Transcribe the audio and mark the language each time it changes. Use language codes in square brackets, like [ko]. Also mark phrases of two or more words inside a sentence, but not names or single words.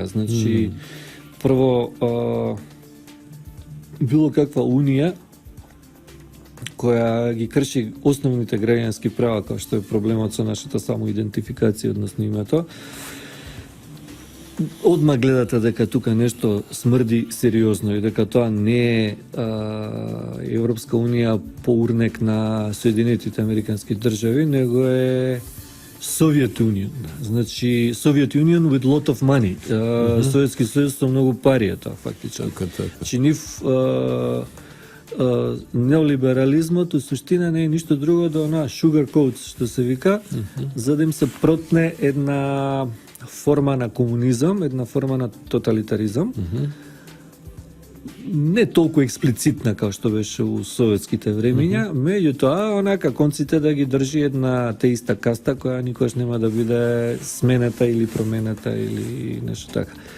[mk] Значи, прво, било каква унија која ги крши основните граѓански права, како што е проблемот со нашата самоидентификација, односно името, одма гледате дека тука нешто смрди сериозно и дека тоа не е Европска Унија по урнек на Соединетите Американски држави, него е [en] Soviet Union. Значи, Soviet Union with lot of money. [mk] Советски сојуз со многу пари е тоа, фактично. Значи, нив неолиберализмот у суштина не е ништо друго до она [en] sugar coats, [mk] што се вика, за да им се протне една форма на комунизам, една форма на тоталитаризам. Не толку експлицитна како што беше у советските времења, меѓутоа онака конците да ги држи една те иста каста која никош нема да биде сменета или променета или нешто така.